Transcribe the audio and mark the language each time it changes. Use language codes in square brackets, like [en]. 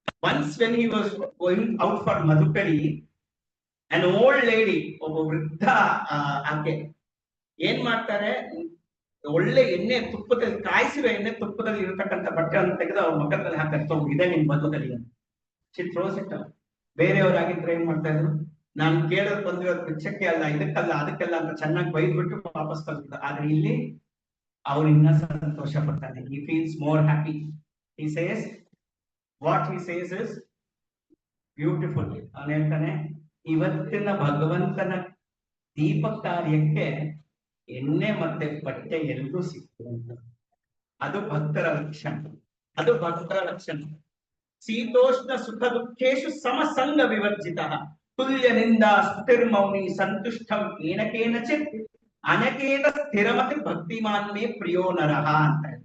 [en] once when he was going out for madhukari, an old lady, [kn] ಒಬ್ಬ ವೃದ್ಧ ಆಕೆ ಏನ್ ಮಾಡ್ತಾರೆ, ಒಳ್ಳೆ ಎಣ್ಣೆ ತುಪ್ಪದಲ್ಲಿ ಕಾಯಿಸಿರೋ ಎಣ್ಣೆ ತುಪ್ಪದಲ್ಲಿ ಇರತಕ್ಕಂಥ ಬಟ್ಟೆಯನ್ನು ತೆಗೆದು ಅವ್ರ ಮಗದಲ್ಲಿ ಹಾಕ್ತಾರೆ, ಇದೇ ನಿಮ್ ಮಧುಕರಿ ಅಂತ. [en] She throws it out. [kn] ಬೇರೆಯವರಾಗಿದ್ರೆ ಏನ್ ಮಾಡ್ತಾ ಇದ್ರು, ನಾನು ಕೇಳೋದು ಬಂದಿರೋದು ಭಿಕ್ಷಕ್ಕೆ ಅಲ್ಲ, ಇದಕ್ಕಲ್ಲ, ಅದಕ್ಕೆಲ್ಲ ಅಂತ ಚೆನ್ನಾಗಿ ಬೈದ್ಬಿಟ್ಟು ವಾಪಸ್ ಕಳ್ಸಿದ. ಆದ್ರೆ ಇಲ್ಲಿ ಅವ್ರು ಇನ್ನ ಸಂತೋಷ ಪಡ್ತಾನೆ. [en] he feels more happy. he says what he says is beautiful. [kn] ಅವನು ಹೇಳ್ತಾನೆ, ಇವತ್ತಿನ ಭಗವಂತನ ದೀಪ ಕಾರ್ಯಕ್ಕೆ ಎಣ್ಣೆ ಮತ್ತೆ ಬಟ್ಟೆ ಎಲ್ಲರೂ ಸಿಗ್ತದೆ. ಅದು ಭಕ್ತರ ಲಕ್ಷಣ, ಅದು ಭಕ್ತರ ಲಕ್ಷಣ. [sa] ಶೀತೋಷ್ಣ ಸುಖ ದುಃಖೇಶು ಸಮಸಂಗ ವಿವರ್ಜಿತ ತುಲ್ಯ ನಿಂದಾ ಸ್ತುತಿರ್ಮೌನಿ ಸಂತುಷ್ಟಂ ಏನಕೇನಚಿತ್ ಅನಕೇತ ಸ್ಥಿರಮತಿ ಭಕ್ತಿಮಾನ್ ಮೇ ಪ್ರಿಯೋ ನರಹ ಅಂತ.